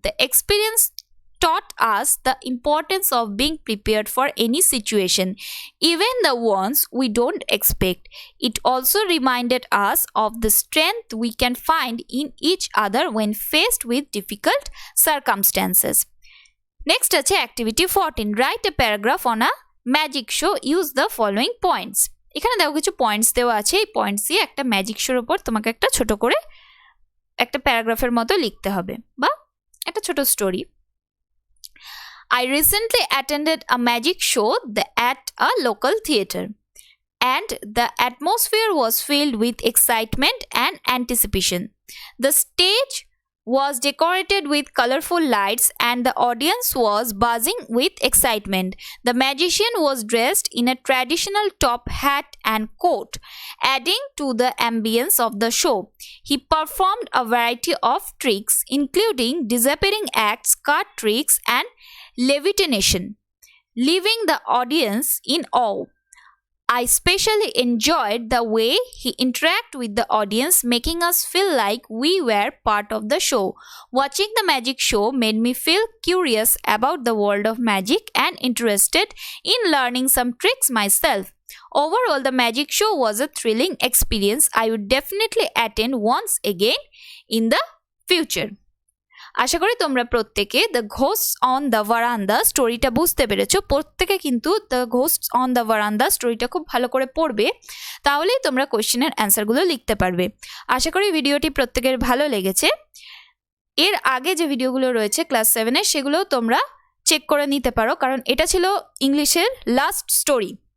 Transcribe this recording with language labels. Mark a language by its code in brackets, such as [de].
[en] The experience taught us the importance of being prepared for any situation, even the ones we don't expect. It also reminded us of the strength we can find in each other when faced with difficult circumstances. Next আছে activity 14. Write a paragraph on a magic show. Use the following points. [bn] এখানে দেখো কিছু points দেওয়া আছে। এই points দিয়ে একটা magic শোর উপর তোমাকে একটা ছোট করে একটা প্যারাগ্রাফের মতো লিখতে হবে বা একটা ছোট story. [en] I recently attended a magic show at a local theater, and the atmosphere was filled with excitement and anticipation. The stage was decorated with colorful lights and the audience was buzzing with excitement. The magician was dressed in a traditional top hat and coat, adding to the ambience of the show. He performed a variety of tricks, including disappearing acts, card tricks, and levitation, leaving the audience in awe. I especially enjoyed the way he interacted with the audience, making us feel like we were part of the show. Watching the magic show made me feel curious about the world of magic and interested in learning some tricks myself. Overall, the magic show was a thrilling experience I would definitely attend once again in the future. [bn] আশা করি তোমরা প্রত্যেকে the ঘোস্টস on the ভারান্দা স্টোরিটা বুঝতে পেরেছো। প্রত্যেকে কিন্তু the ঘোস্টস on the ভারান্দা স্টোরিটা খুব ভালো করে পড়বে, তাহলেই তোমরা কোয়েশ্চেনের অ্যান্সারগুলো লিখতে পারবে। আশা করি ভিডিওটি প্রত্যেকের ভালো লেগেছে। এর আগে যে ভিডিওগুলো রয়েছে ক্লাস 7-এর সেগুলোও তোমরা চেক করে নিতে পারো, কারণ এটা ছিল ইংলিশের লাস্ট স্টোরি।